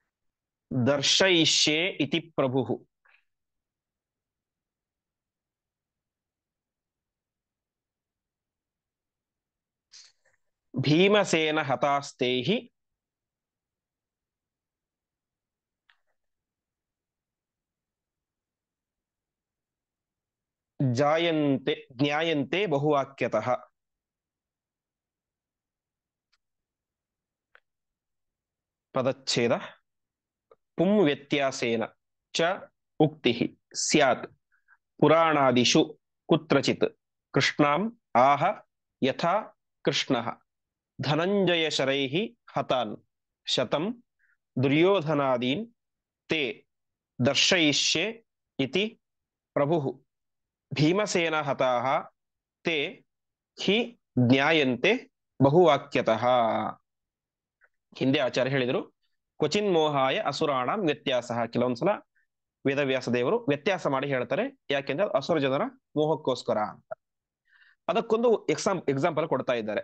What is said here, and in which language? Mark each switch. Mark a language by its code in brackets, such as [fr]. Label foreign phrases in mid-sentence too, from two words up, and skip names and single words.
[sa] ದರ್ಶಯಿಷ್ಯೆ ಇತಿ ಪ್ರಭು. ಭೀಮಸೇನ ಹತಾಸ್ತೇಹಿ ಜಾಯಂತೆ ಜ್ಞಾಯಂತೆ ಬಹುವಾಕ್ಯತಃ. [kn] ಪದಚ್ಛೇದ. [sa] ಪುಂ ವ್ಯತ್ಯಾಸೇನ ಚ ಉಕ್ತಿ ಸ್ಯಾತ್ ಪುರಾಣಾದಿಷು ಕುತ್ರಚಿತ್ ಕೃಷ್ಣಾಂ ಆಹ ಯಥಾ ಕೃಷ್ಣಃ ಧನಂಜಯ ಶರೈಃ ಹತಾನ್ ಶತಂ ದುರ್ಯೋಧನಾದೀನ್ ತೇ ದರ್ಶಯಿಷ್ಯೆ ಇತಿ ಪ್ರಭುಃ ಭೀಮಸೇನ ಹತಾಃ ತೇ ಹಿ ಜ್ಞಾಯಂತೆ ಬಹುವಾಕ್ಯತಃ. [kn] ಹಿಂದೆ ಆಚಾರ್ಯ ಹೇಳಿದರು, [sa] ಕ್ವಚಿನ್ ಮೋಹಾಯ ಅಸುರಾಣಂ ವ್ಯತ್ಯಾಸ. [kn] ಕೆಲವೊಂದ್ಸಲ ವೇದವ್ಯಾಸ ದೇವರು ವ್ಯತ್ಯಾಸ ಮಾಡಿ ಹೇಳ್ತಾರೆ, ಯಾಕೆಂದ್ರೆ ಅಸುರ ಜನರ ಮೋಹಕ್ಕೋಸ್ಕರ ಅಂತ. ಅದಕ್ಕೊಂದು ಎಕ್ಸಾಂಪಲ್ ಕೊಡ್ತಾ ಇದ್ದಾರೆ.